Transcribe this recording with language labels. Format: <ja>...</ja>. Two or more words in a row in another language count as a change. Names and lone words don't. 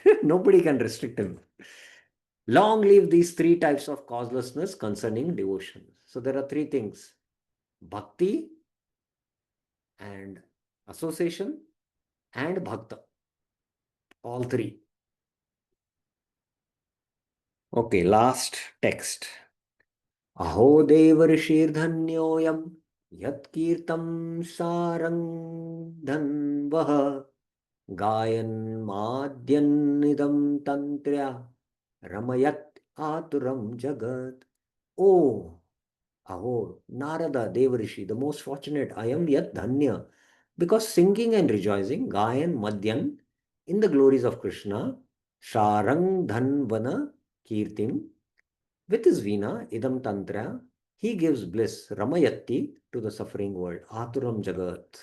<en>Nobody can restrict him. Long live these three types of causelessness concerning devotion. So there are three things: bhakti and association and bhakta. All three. Okay, last text.</en> <sa>Aho devarshirdhanyoyam yatkirtam sarang dhanvah gayan madyanidam tantrya ramayat aturam jagat.</sa> <en>Oh, Aho, Narada, Devarishi, the most fortunate, I am yet dhanya. Because singing and rejoicing, Gayan, Madhyan, in the glories of Krishna,</en> <sa>Sharang Dhanvana Kirtim,</sa> <en>with his Veena,</en> <sa>Idam Tantra,</sa> <en>he gives bliss, Ramayatti, to the suffering world,</en> <sa>Aturam Jagat.</sa>